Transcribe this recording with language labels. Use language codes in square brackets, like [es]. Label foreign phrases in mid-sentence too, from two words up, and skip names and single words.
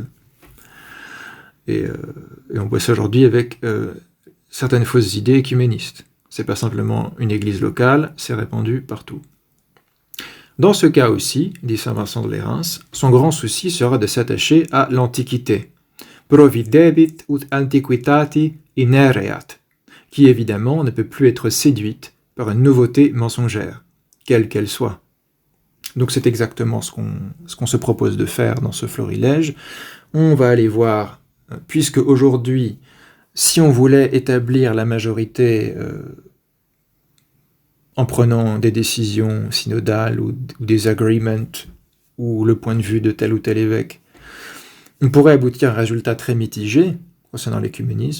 [fr] Et on voit ça aujourd'hui avec certaines fausses idées écuménistes. C'est pas simplement une église locale, c'est répandu partout. Dans ce cas aussi, dit saint Vincent de Lérins, son grand souci sera de s'attacher à l'Antiquité. [la] Providebit ut antiquitati inereat, [fr] qui évidemment ne peut plus être séduite par une nouveauté mensongère, quelle qu'elle soit. Donc c'est exactement ce qu'on se propose de faire dans ce florilège. On va aller voir, puisque aujourd'hui, si on voulait établir la majorité en prenant des décisions synodales ou des agreements, ou le point de vue de tel ou tel évêque, on pourrait aboutir à un résultat très mitigé concernant l'écuménisme.